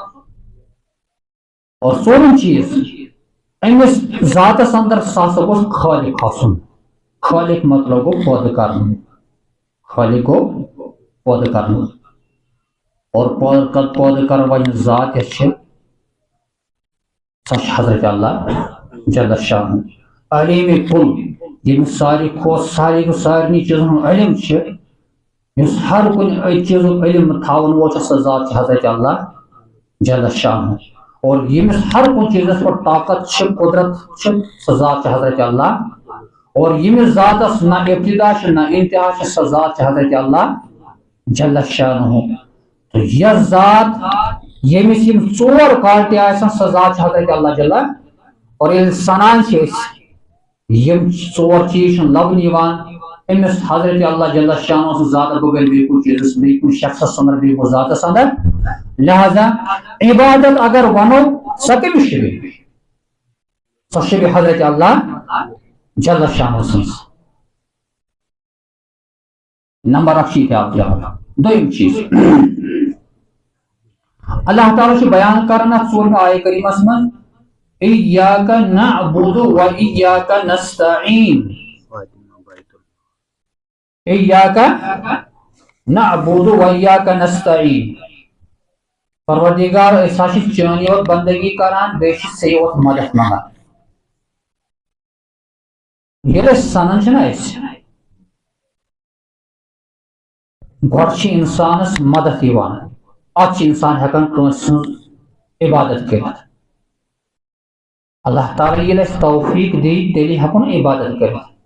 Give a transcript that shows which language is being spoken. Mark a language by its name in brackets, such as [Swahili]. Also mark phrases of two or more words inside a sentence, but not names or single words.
[Kashmiri] اور ژوٗرِم چیز امس ذاتس اندر سہ گوس خالق آسن خالق مطلب گو پٲدٕ کرن خالق گو پٲدٕ کرن اور پٲدٕ کرن واجن ذات یس سہ حضرت اللہ جل شان علیم کل یم ساری سارنی چیزن ہند علم اس ہر کن چیز علم تھاون وول سہ ذات حضرت اللہ جل شان اور یمس ہر کن چیزس پر طاقت قدرت سہ ذات حضرت اللہ اور یمس ذاتس نہ ابتدا نہ انتہا سہ ذات حضرت اللہ جل شانہ تو یہ ذات یمس یم ژور کالٹی آسن سہ ذات حضرت اللہ جل اور ییٚلہِ سنان چھ یم ژور چیز لبن یوان امس حضرت اللہ جل شانہ سن ذات بغیر بیٚیہِ کُنہِ چیزس بیٚیہِ کُنہِ شخصس اندر بیٚیہِ کُنہِ ذاتس اندر لہذا عبادت اگر ونو سہ کٔمِس چھِ بیٚیہِ سۄ چھِ بیٚیہِ حضرت اللہ جل شانہ سٕنٛز نمبر اکھ چھ آپ دویم چیز اللہ تعالیٰ چھ بیان کرنا ژوٗرمہِ آیہ کریمس من [Arabic] ایاک نعبد و ایاک نستعین ایاک نعبد و ایاک نستعین [Kashmiri] پروردگار أسۍ ہسا چھِ چٲنی یوت بندگی کران بیٚیہِ چھِ ژےٚ یوت مدد منگان ییٚلہِ أسۍ سنان چھِنہ أسۍ گۄڈٕ چھِ انسانس مدد یوان ات انسان ہیکان کٲنٛسہِ ہٕنٛز عبادت کٔرِتھ اللہ تعالیٰ ییٚلہِ اَسہِ توفیق دی تیٚلہِ ہیکون عبادت کٔرِتھ